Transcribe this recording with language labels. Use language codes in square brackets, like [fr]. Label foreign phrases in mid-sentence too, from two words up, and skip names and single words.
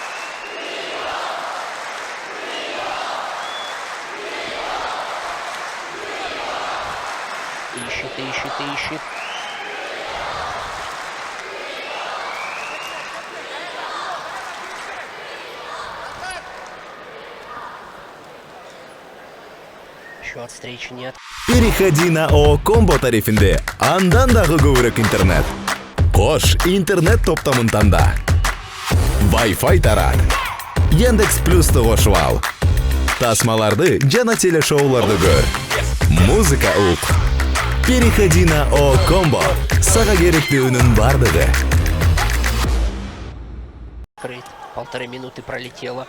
[ru] Ищет. Еще от встречи нет. Переходи на ООО Комбо [ky] тарифинде андан дагы көбүрөөк интернет. Кош интернет топтомун танда. Wi-Fi тарат. Яндекс Плюсты кошуп ал. Тасмаларды жана телешоуларды көр. Музыка ук. [ru] Переходи на ООО Комбо. [ky] Сага керектүүнүн бардыгы. [ru] 1,5 минуты пролетело.